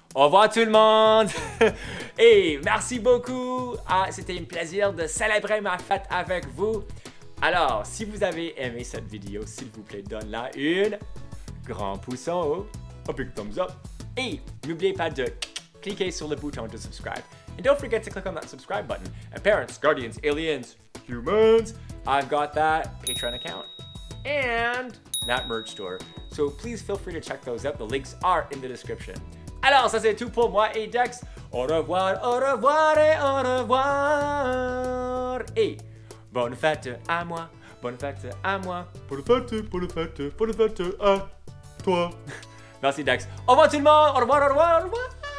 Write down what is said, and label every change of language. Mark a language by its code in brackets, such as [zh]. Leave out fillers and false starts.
[fr] Au revoir tout le monde! Et merci beaucoup! C'était un plaisir de célébrer ma fête avec vous. Alors, si vous avez aimé cette vidéo, s'il vous plaît, donne-la une grand pouce en haut, [en] A big thumbs up. [fr] et n'oubliez pas de cliquer sur le bouton de subscribe. [en] And don't forget to click on that subscribe button. And parents, guardians, aliens, Humans! I've got that Patreon account and that merch store. So please feel free to check those out. The links are in the description. [fr] Alors, ça c'est tout pour moi et Dax. Au revoir, au revoir et au revoir. Et bonne fête à moi, bonne fête à moi. Pour le fête à toi. Merci Dax. Au revoir tout le monde. Au revoir, au revoir, au revoir.